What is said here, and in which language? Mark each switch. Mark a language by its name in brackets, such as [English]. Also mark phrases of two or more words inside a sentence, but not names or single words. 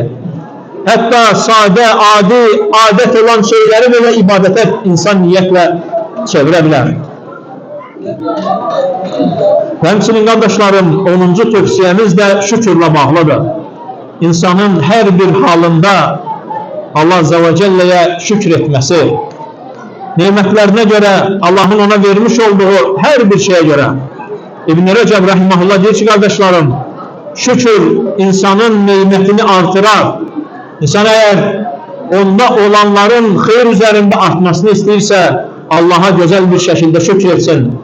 [Azerbaijani] Hətta sadə, adi, adət olan şeyləri belə ibadətə insan niyyətlə çevirə bilər. Həmçinin qardaşlarım, 10-cu tövsiyəmiz də şükürlə bağlıdır. [Turkish] İnsanın hər bir halında Allah [Arabic] عز وجل'ye [Turkish] şükür etmesi, nimetlerine göre, Allah'ın ona vermiş olduğu her bir şeye göre. İbn-i Recep Rahimahullah diyor ki kardeşlerim, şükür insanın nimetini artırar. İnsan eğer onda olanların hayır üzerinde artmasını isterse Allah'a güzel bir şekilde şükür etsin.